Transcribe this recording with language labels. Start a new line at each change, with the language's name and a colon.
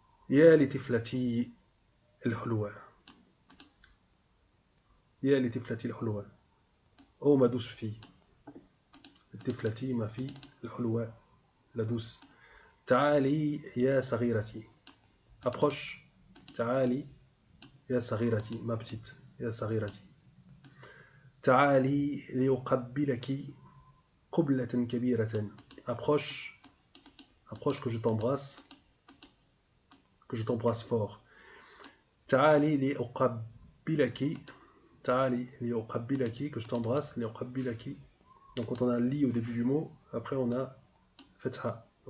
Arabic: يا لطفلتي الحلوة. يا لطفلتي الحلوة.
French: Oh ma douce fille.
Arabic: طفلتي,
French: ma fille,
Arabic: الحلوة,
French: la douce.
Arabic: تعالي يا صغيرتي.
French: Approche.
Arabic: تعالي يا صغيرتي,
French: ma petite.
Arabic: يا صغيرتي. تعالي لأقبلك قبلة كبيرة.
French: Approche. Approche que je t'embrasse. Que je t'embrasse fort.
Arabic: تعالي لأقبلك. تعالي لأقبلك,
French: que je t'embrasse.
Arabic: لأقبلك.
French: Donc quand on a li au début du mot, après on a fatha.